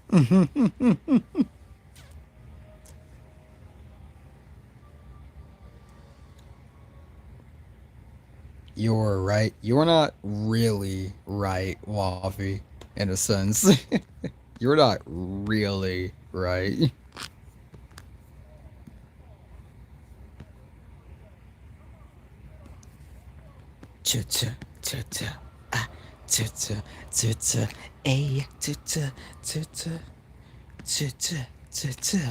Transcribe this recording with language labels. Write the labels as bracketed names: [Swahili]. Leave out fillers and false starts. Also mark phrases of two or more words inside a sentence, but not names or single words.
[English] You're right. You're not really right, Waffy, in a sense. You're not really right. Cha-cha, cha-cha, ah, cha-cha, cha-cha, ay, cha-cha, cha-cha, cha-cha, cha-cha.